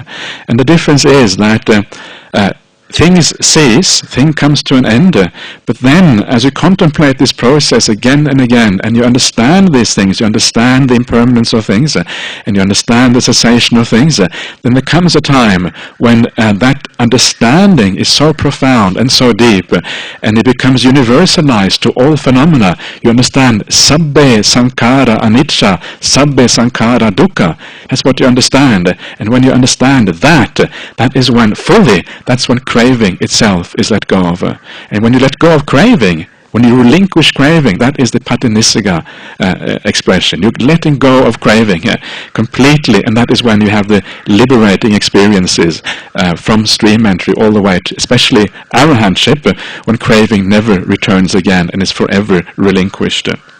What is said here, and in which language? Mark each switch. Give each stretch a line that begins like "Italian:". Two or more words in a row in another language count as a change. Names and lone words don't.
English: And the difference is that things cease, thing comes to an end, but then as you contemplate this process again and again, and you understand these things, you understand the impermanence of things, and you understand the cessation of things, then there comes a time when that understanding is so profound and so deep, and it becomes universalized to all phenomena. You understand
Pali: sabbe sankhara anicca, sabbe sankhara dukkha.
English: That's what you understand. And when you understand that, that is when fully, that's when craving itself is let go of. And when you let go of craving, when you relinquish craving, that is the patinisaga expression. You're letting go of craving completely, and that is when you have the liberating experiences from stream entry all the way to, especially arahantship, when craving never returns again and is forever relinquished.